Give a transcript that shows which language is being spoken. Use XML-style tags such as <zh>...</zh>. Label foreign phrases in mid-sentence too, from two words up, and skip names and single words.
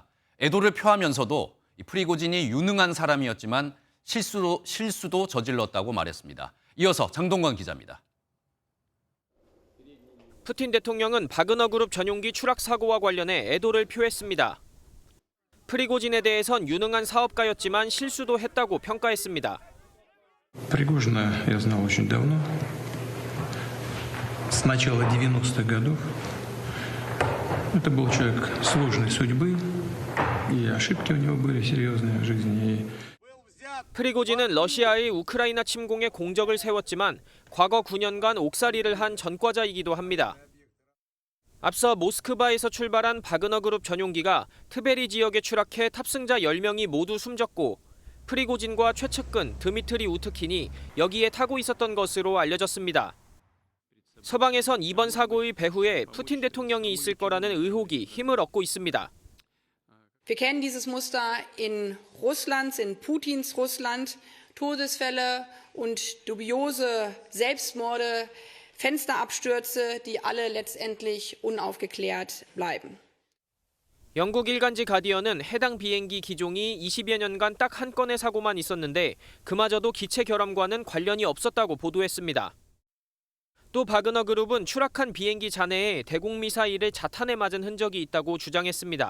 <ko>애도를 표하면서도 프리고진이 유능한 사람이었지만 실수도 저질렀다고 말했습니다. 이어서 장동건 기자입니다. 푸틴 대통령은 바그너 그룹 전용기 추락 사고와 관련해 애도를 표했습니다. 프리고진에 대해선 유능한 사업가였지만 실수도 했다고 평가했습니다.</ko> <ru>Пригожина я знал очень давно, с начала 90-х годов. Это был человек сложной судьбы, и ошибки у него были серьезные в жизни.</ru> <ko>프리고진은 러시아의 우크라이나 침공에 공적을 세웠지만 과거 9년간 옥살이를 한 전과자이기도 합니다. 앞서 모스크바에서 출발한 바그너 그룹 전용기가 트베리 지역에 추락해 탑승자 10명이 모두 숨졌고 프리고진과 최측근 드미트리 우트킨이 여기에 타고 있었던 것으로 알려졌습니다. 서방에선 이번 사고의 배후에 푸틴 대통령이 있을 거라는 의혹이 힘을 얻고 있습니다.</ko> <de>Wir kennen dieses Muster in Russlands, in Putins Russland, Todesfälle und dubiose Selbstmorde, Fensterabstürze, die alle letztendlich unaufgeklärt bleiben.</de> <ko>영국 일간지 가디언은 해당 비행기 기종이 20여 년간 딱 한 건의 사고만 있었는데 그마저도 기체 결함과는 관련이 없었다고 보도했습니다. 또 바그너 그룹은 추락한 비행기 잔해에 대공 미사일을 자탄에 맞은 흔적이 있다고 주장했습니다.</ko>